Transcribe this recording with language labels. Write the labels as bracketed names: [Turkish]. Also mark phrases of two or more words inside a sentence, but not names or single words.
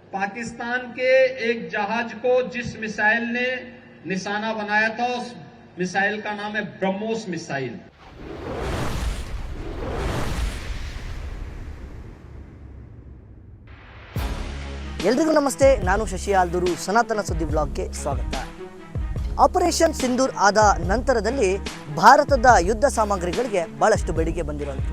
[Hindi] पाकिस्तान के एक जहाज को जिस मिसाइल ने निशाना बनाया था उस मिसाइल का नाम है ब्रह्मोस मिसाइल। [Kannada] ಎಲ್ರಿಗೂ ನಮಸ್ತೆ, ನಾನು ಶಶಿ ಆಲ್ದೂರು. ಸನಾತನ ಸುದ್ದಿ ಬ್ಲಾಗ್ಗೆ ಸ್ವಾಗತ. ಆಪರೇಷನ್ ಸಿಂಧೂರ್ ಆದ ನಂತರದಲ್ಲಿ ಭಾರತದ ಯುದ್ಧ ಸಾಮಗ್ರಿಗಳಿಗೆ ಭಾಳಷ್ಟು ಬೇಡಿಕೆ ಬಂದಿರುವಂಥದ್ದು.